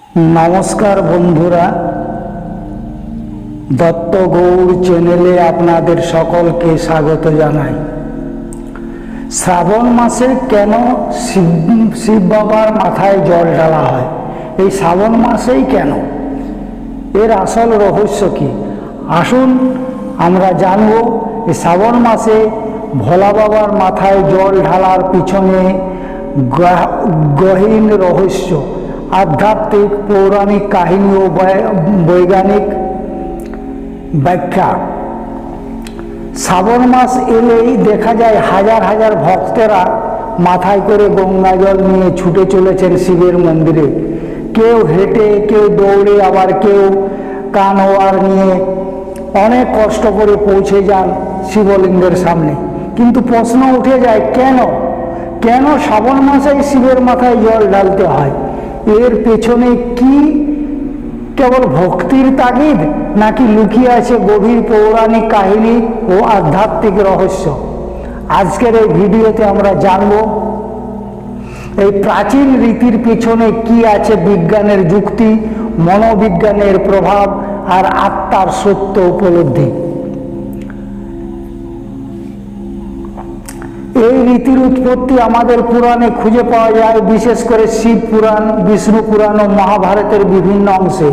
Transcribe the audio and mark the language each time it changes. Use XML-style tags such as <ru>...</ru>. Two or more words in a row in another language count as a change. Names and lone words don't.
<bn>নমস্কার বন্ধুরা দত্ত গৌড় চ্যানেলে আপনাদের সকলকে স্বাগত জানাই। শ্রাবণ মাসে কেন শিব বাবার মাথায় জল ঢালা হয়? এই শ্রাবণ মাসেই কেন? এর আসল রহস্য কি? আসুন আমরা জানবো এই শ্রাবণ মাসে ভোলা বাবার মাথায় জল ঢালার পিছনে গহীন রহস্য, আধ্যাত্মিক পৌরাণিক কাহিনী আর বৈজ্ঞানিক ব্যাখ্যা। শ্রাবণ মাস এলেই দেখা যায় হাজার হাজার ভক্তরা মাথায় করে গঙ্গা জল নিয়ে ছুটে চলেছেন শিবের মন্দিরে। কেউ হেঁটে, কেউ দৌড়ে, আবার কেউ কানোয়ার নিয়ে অনেক কষ্ট করে পৌঁছে যান শিবলিঙ্গের সামনে। কিন্তু প্রশ্ন উঠে যায় কেন কেন শ্রাবণ মাসে শিবের মাথায় জল ঢালতে হয়? এর পেছনে কি কেবল ভক্তির তাগিদ নাকি লুকিয়ে আছে গভীর পৌরাণিক কাহিনী আর আধ্যাত্মিক রহস্য? आजकेर এই ভিডিওতে আমরা জানবো এই প্রাচীন রীতির পেছনে কি আছে বিজ্ঞানের যুক্তি, মনোবিজ্ঞানের প্রভাব আর আত্মার সত্য উপলব্ধি। এই রীতির উৎপত্তি আমাদের পুরাণে খুঁজে পাওয়া যায়, বিশেষ করে শিব পুরাণ, বিষ্ণু পুরাণ ও মহাভারতের বিভিন্ন অংশে।</bn>